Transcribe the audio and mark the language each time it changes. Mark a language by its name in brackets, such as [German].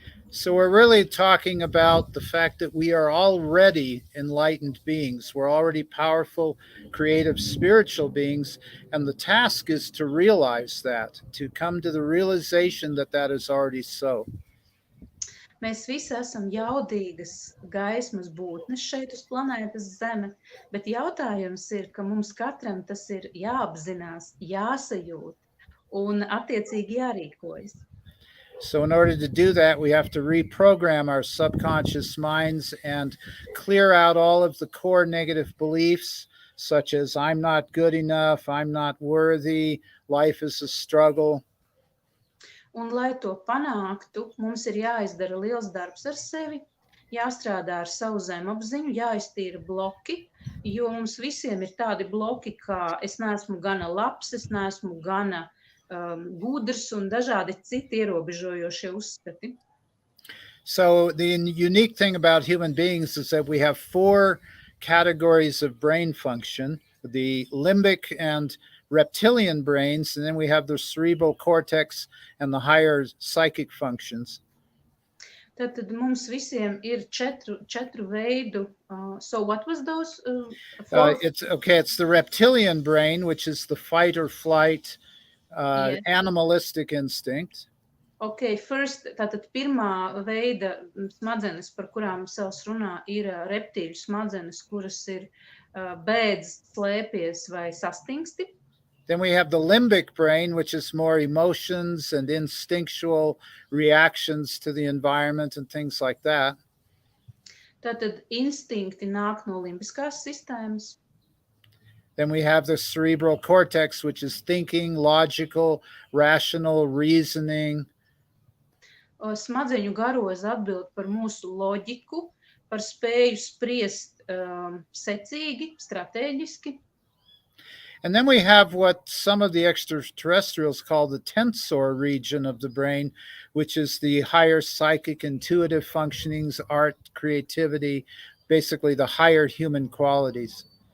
[English] So we're really talking about the fact that we are already enlightened beings. We're already powerful, creative, spiritual beings, and the task is to realize that, to come to the realization that that is already so. [Latvian] Mēs visi esam jaudīgas gaismas būtnes šeit uz planētas Zeme, bet jautājums ir, ka mums katram tas ir jāapzinās, jāsajūt un attiecīgi jārīkojas. [English] So in order to do that, we have to reprogram our subconscious minds and clear out all of the core negative beliefs, such as I'm not good enough, I'm not worthy, life is a struggle. [Latvian] Un, lai to panāktu, mums ir jāizdara liels darbs ar sevi, jāstrādā ar savu zemapziņu, jāiztīra bloki, jo mums visiem ir tādi bloki, kā es neesmu gana labs, es neesmu gana gudrs un dažādi citi ierobežojošie uzskati. [English] So the unique thing about human beings is that we have 4 categories of brain function, the limbic and reptilian brains, and then we have the cerebral cortex and the higher psychic functions. [Latvian] Tad mums visiem ir četru veidu. [English] So what was those? It's the reptilian brain, which is the fight or flight, Yes. animalistic instinct. Okay, first, [Latvian] tātad pirmā veida smadzenes, par kurām Sels runā, ir reptīļu smadzenes, kuras ir bēdz, slēpies vai sastingsti. [English] Then we have the limbic brain, which is more emotions and instinctual reactions to the environment and things like that. [Latvian] Tātad instinkti nāk no limbiskās sistēmas. [English] Then we have the cerebral cortex, which is thinking, logical, rational, reasoning. [Latvian] Smadzeņu garoza atbild par mūsu loģiku, par spēju spriest secīgi, strateģiski. [English] And then we have what some of the extraterrestrials call the tensor region of the brain, which is the higher psychic, intuitive functionings, art, creativity, basically the higher human qualities.